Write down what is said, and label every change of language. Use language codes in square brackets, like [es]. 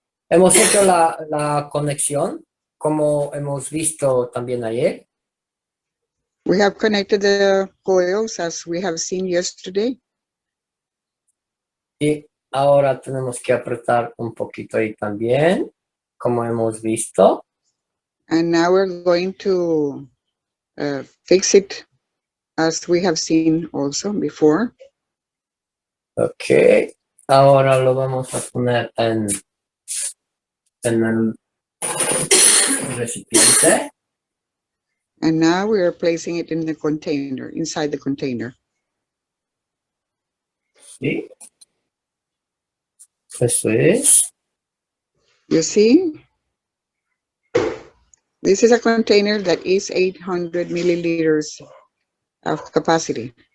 [es] Hemos hecho la conexión, como hemos visto también ayer. [en] We have connected the coils as we have seen yesterday. [es] Y ahora tenemos que apretar un poquito ahí también, como hemos visto. [en] And now we're going to fix it as we have seen also before. [es] Ok, ahora lo vamos a poner en el recipiente. [en] And now we are placing it in the container, inside the container. [es] Sí. Eso es. [en] You see? This is a container that is 800 milliliters of capacity.